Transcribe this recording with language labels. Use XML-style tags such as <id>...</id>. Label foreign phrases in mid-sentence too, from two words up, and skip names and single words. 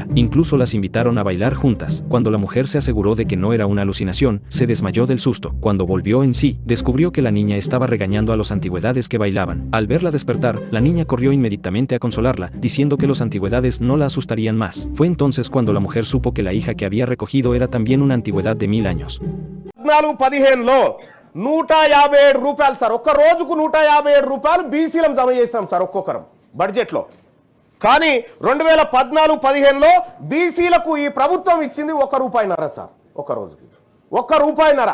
<es>Incluso las invitaron a bailar juntas. Cuando la mujer se aseguró de que no era una alucinación, se desmayó del susto. Cuando volvió en sí, descubrió que la niña estaba regañando a los antigüedades que bailaban. Al verla despertar, la niña corrió inmediatamente a consolarla, diciendo que los antigüedades no la asustarían más. Fue entonces cuando la mujer supo que la hija que había recogido era también una antigüedad de 1000 años.</es> <te>14-15లో 157 రూపాయలు సార్, ఒక్క రోజుకు 157 రూపాయలు బీసీలం జమ చేస్తాం సార్ ఒక్కొక్కరం బడ్జెట్లో. కానీ 2014-15లో బీసీలకు ఈ ప్రభుత్వం ఇచ్చింది ₹1.5 సార్ ఒక రోజుకి, ₹1.5.</te>